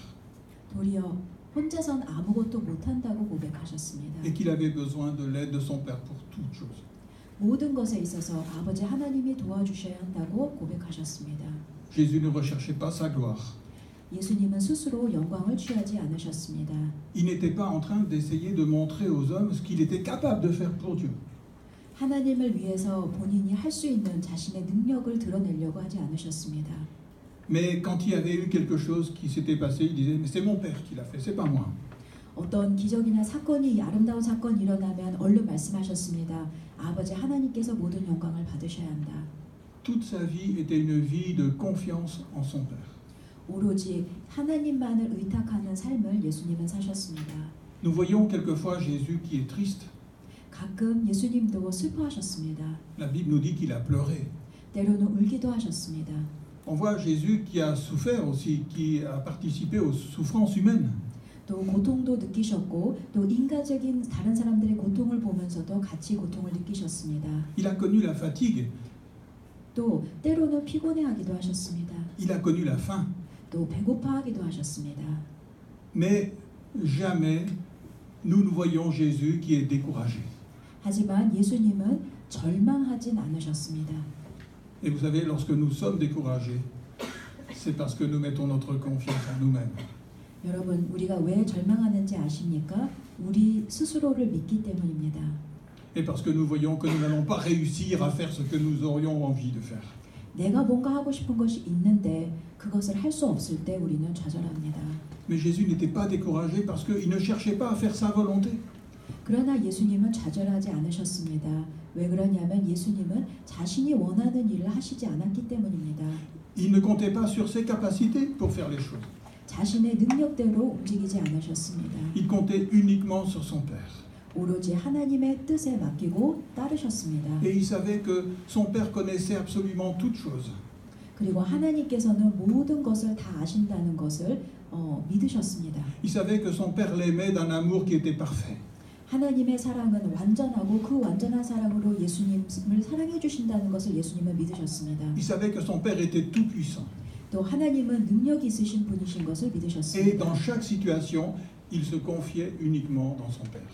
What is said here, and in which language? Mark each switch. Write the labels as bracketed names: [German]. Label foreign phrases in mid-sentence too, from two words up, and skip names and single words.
[Korean] 도리어 혼자선 아무것도 못한다고 고백하셨습니다. [French] et qu'il avait besoin de l'aide de son Père pour toutes choses. [Korean] 모든 것에 있어서 아버지 하나님이 도와주셔야 한다고 고백하셨습니다. [French] Jésus ne recherchait pas sa gloire. [Korean] 예수님은 스스로 영광을 취하지 않으셨습니다. [French] Il n'était pas en train d'essayer de montrer aux hommes ce qu'il était capable de faire pour Dieu. [Korean] 하나님을 위해서 본인이 할 수 있는 자신의 능력을 드러내려고 하지 않으셨습니다. [French] Mais quand il y avait eu quelque chose qui s'était passé, il disait, mais c'est mon Père qui l'a fait, c'est pas moi. [Korean] 어떤 기적이나 사건이 아름다운 사건이 일어나면 얼른 말씀하셨습니다. 아버지 하나님께서 모든 영광을 받으셔야 한다. [French] Toute sa vie était une vie de confiance en son Père. [Korean] 오로지 하나님만을 의탁하는 삶을 예수님은 사셨습니다. [French] Nous voyons quelquefois Jésus qui est triste. [Korean] 가끔 예수님도 슬퍼하셨습니다. [French] La Bible nous dit qu'il a pleuré. [Korean] 때로는 울기도 하셨습니다. [French] On voit Jésus qui a souffert aussi, qui a participé aux souffrances humaines. [Korean] 또 고통도 느끼셨고 또 인간적인 다른 사람들의 고통을 보면서도 같이 고통을 느끼셨습니다. [French] Il a connu la fatigue. [Korean] 또 때로는 피곤해하기도 하셨습니다. [French] Il a connu la faim. [Korean] 또 배고파하기도 하셨습니다. [French] Mais jamais nous ne voyons Jésus qui est découragé. [Korean] 하지만 예수님은 절망하진 않으셨습니다. [French] Et vous savez, lorsque nous sommes découragés, c'est parce que nous mettons notre confiance en nous-mêmes. [Korean] 여러분, 우리가 왜 절망하는지 아십니까? 우리 스스로를 믿기 때문입니다. [French] Et parce que nous voyons que nous n'allons pas réussir à faire ce que nous aurions envie de faire. [Korean] 내가 뭔가 하고 싶은 것이 있는데 그것을 할 수 없을 때 우리는 좌절합니다. [French] Mais Jésus n'était pas découragé parce qu'il ne cherchait pas à faire sa volonté. [Korean] 그러나 예수님은 좌절하지 않으셨습니다. 왜 그러냐면 예수님은 자신이 원하는 일을 하시지 않았기 때문입니다. [French] Il ne comptait pas sur ses capacités pour faire les choses. [Korean] 자신의 능력대로 움직이지 않으셨습니다. [French] Il comptait uniquement sur son Père. [Korean] 오로지 하나님의 뜻에 맡기고 따르셨습니다. [French] Et il savait que son père connaissait absolument toutes choses. [Korean] 그리고 하나님께서는 모든 것을 다 아신다는 것을 믿으셨습니다. [French] Il savait que son père l'aimait d'un amour qui était parfait. [Korean] 하나님의 사랑은 완전하고 그 완전한 사랑으로 예수님을 사랑해 주신다는 것을 예수님은 믿으셨습니다. [French] Il savait que son père était tout puissant. [Korean] 또 하나님은 능력이 있으신 분이신 것을 [French] Et [Korean] 믿으셨습니다. [French] dans chaque situation, il se confiait uniquement dans son père.